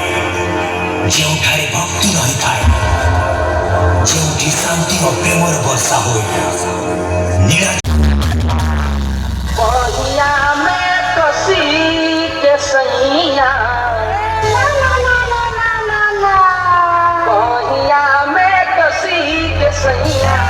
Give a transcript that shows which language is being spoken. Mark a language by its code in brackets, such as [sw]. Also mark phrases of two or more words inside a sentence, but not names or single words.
[or] ଯେଉଁଠାରେ ଭକ୍ତି ରହିଥାଏ, ଯେଉଁଠି ଶାନ୍ତି ଓ ପ୍ରେମର ବର୍ଷା ହୁଏ। ନୀଳା [bho] बहिया में कसी के सैया बहिया में कसी के सैया